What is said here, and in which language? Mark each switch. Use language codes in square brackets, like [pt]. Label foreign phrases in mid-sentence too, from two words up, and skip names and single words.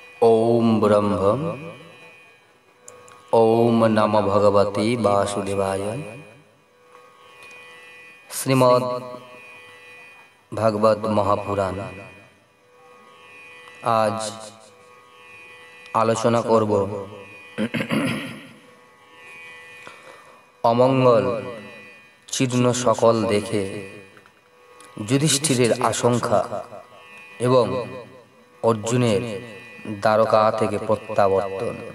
[sa] ओम ब्रह्म ओम नमो भगवते वासुदेवाय। [bn] শ্রীমদ্ ভাগবত মহাপুরাণ আজ আলোচনা করব অমঙ্গল চিহ্ন সকল দেখে যুধিষ্ঠিরের আশঙ্কা এবং অর্জুনের দ্বারকা থেকে প্রত্যাবর্তন।